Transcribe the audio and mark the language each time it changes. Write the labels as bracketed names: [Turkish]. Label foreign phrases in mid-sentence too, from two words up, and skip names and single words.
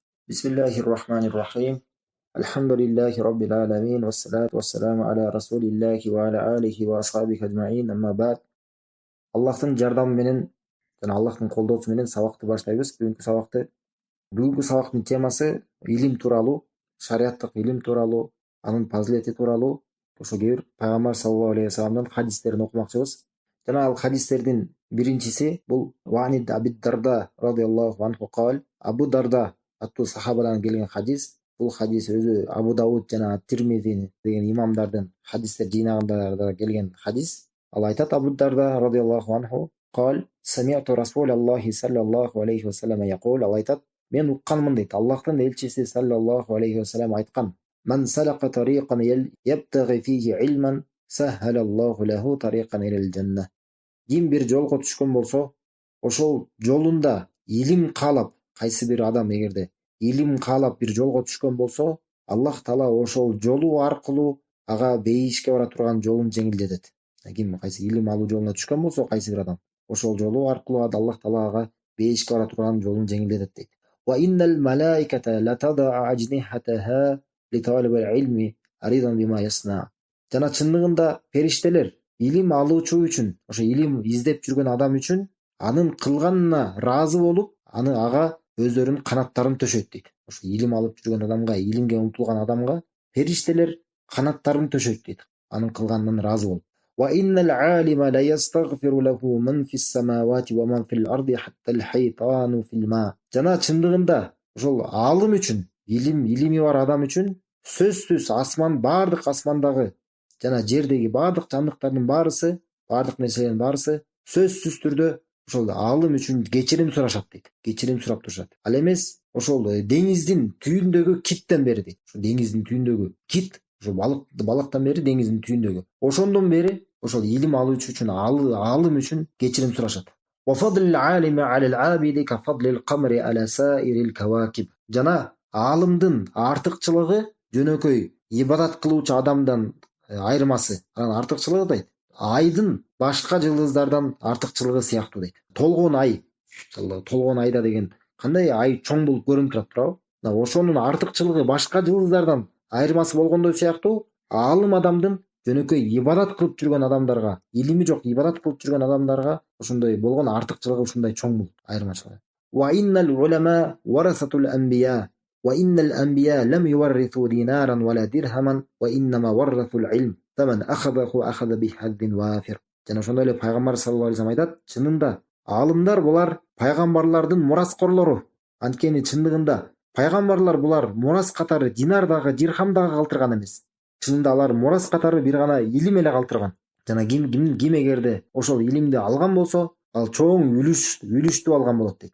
[Arabic] بسم الله الرحمن الرحيم الحمد لله رب العالمين والصلاة والسلام على رسول الله وعلى آله وأصحابه أجمعين أما بعد [Kyrgyz] Аллахтың жардамы менен жана Аллахтың колдоосу менен сабакты баштайбыз. Бүгүнкү сабактын темасы илим тууралуу, шариаттык илим тууралуу, анын фазилети тууралуу, ошо кээ бир пайгамбар [Arabic] صلى الله عليه وسلم [Kyrgyz] хадистерин окумакчыбыз. Жана ал хадистердин биринчиси бул [Arabic] وعن أبي الدرداء رضي الله عنه قال. [Kyrgyz] Абу Дарда аттуу сахабадан келген хадис. Бул хадис өзү Абу Дауд жана Тирмизи деген имамдардын хадистер жыйнагында келген хадис. Ал айтат [Arabic] أبو الدرداء رضي الله عنه قال سمعت رسول الله صلى الله عليه وسلم يقول", [Kyrgyz] ал айтат: "Мен укканмын" дейт. Аллахтын элчиси [Arabic] صلى الله عليه وسلم [Kyrgyz] айткан: [Arabic] "من سلك طريقا يبتغي فيه علما سهل الله له طريقا إلى الجنة". [Kyrgyz] Ким бир жолго түшкөн болсо, ошол жолунда илим каалап, кайсы бир адам эгерде илим каалап бир жолго түшкөн болсо, Аллах Таала ошол жолу аркылуу ага бейишке бара турган жолун жеңилдетет. Ким кайсы илим алуу жолуна түшкөн болсо, кайсы бир адам ошол жолу аркылуу Аллах Таала ага бейишке бара турган жолун жеңилдетет дейт. [Arabic] وإن الملائكة لتضع أجنحتها لطالب العلم رضا بما يصنع. [Kyrgyz] Жана чындыгында периштелер илим алуучу үчүн, ошо илим издеп жүргөн адам үчүн анын кылганына ыраазы болуп, ага өздөрүнүн канаттарын төшөйт дейт. Ошо илим алып жүргөн адамга, илимге умтулган адамга периштелер канаттарын төшөйт дейт. Анын кылганынан ыраазы болуп. [Arabic] وإن العالم ليستغفر له من في السماوات ومن في الأرض حتى الحيتان في الماء. [Kyrgyz] Жана чындыгында ошол алым үчүн, илими бар адам үчүн сөзсүз бардык асмандагы жана жердеги бардык жандыктардын баарысы, бардык нерселердин баарысы сөзсүз түрдө ошол алым үчүн кечирим сурашат дейт. Кечирим сурап турушат. Ал эмес ошол деңиздин түйүндөгү киттен бери дейт. Ошол деңиздин түйүндөгү кит, ошо балыктан бери деңиздин түйүндөгү. Ошондон бери ошол илим алуучу үчүн, алым үчүн кечирим сурашат. [Arabic] وفضل العالم على العابد كفضل القمر على سائر الكواكب. [Kyrgyz] Жана алымдын артыкчылыгы жөнөкөй ибадат кылуучу адамдан айырмасы. Анын артыкчылыгы дейт, айдын башка жылдыздардан артыкчылыгы сыяктуу дейт. Толгон ай, толгон айда деген кандай ай чоң болуп көрүнүп турат, туурабы? Ошонун артыкчылыгы башка жылдыздардан айырмасы болгондой сыяктуу, алым адамдын жөнөкөй ибадат кылып жүргөн адамдарга, илими жок ибадат кылып жүргөн адамдарга ошондой болгон артыкчылыгы ушундай чоң болот, айырмачылыгы. [Arabic] وإن العلماء ورثة الأنبياء وإن الأنبياء لم يورثوا دينارا ولا درهما وإنما ورثوا العلم فمن أخذه أخذ بحظ وافر. [Kyrgyz] Жана ошондой эле пайгамбар [Arabic] صلى الله عليه وسلم [Kyrgyz] айтат: чынында алымдар булар пайгамбарлардын мураскорлору. Анткени чындыгында пайгамбарлар булар мурас катары динар дагы, дирхам дагы калтырган эмес. Чынында алар мурас катары бир гана илим эле калтырган. Жана ким эгерде ошол илимди алган болсо, ал чоң үлүштү алган болот дейт.